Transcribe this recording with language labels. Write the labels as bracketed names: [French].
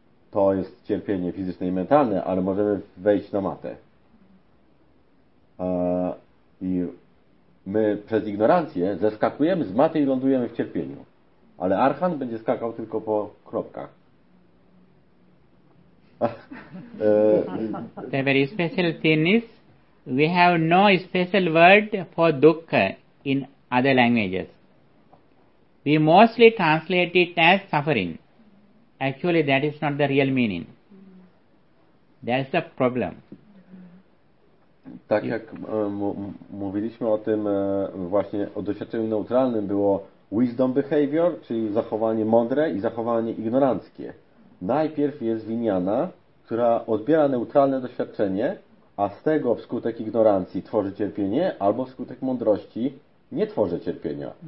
[Polish] To jest cierpienie fizyczne i mentalne, ale możemy wejść na matę. I my przez ignorancję zeskakujemy z maty i lądujemy w cierpieniu. Ale Archan będzie skakał tylko po kropkach. [English] The very special thing is, we have no special word for dukkha in other languages. We mostly translate it as suffering. Actually, that is not the real meaning. That's the problem. [Polish] Tak jak mówiliśmy o tym właśnie, o doświadczeniu neutralnym było [English] wisdom behavior, [Polish] czyli zachowanie mądre i zachowanie ignoranckie. Najpierw jest winiana, która odbiera neutralne doświadczenie, a z tego wskutek ignorancji tworzy cierpienie, albo wskutek mądrości nie tworzy cierpienia.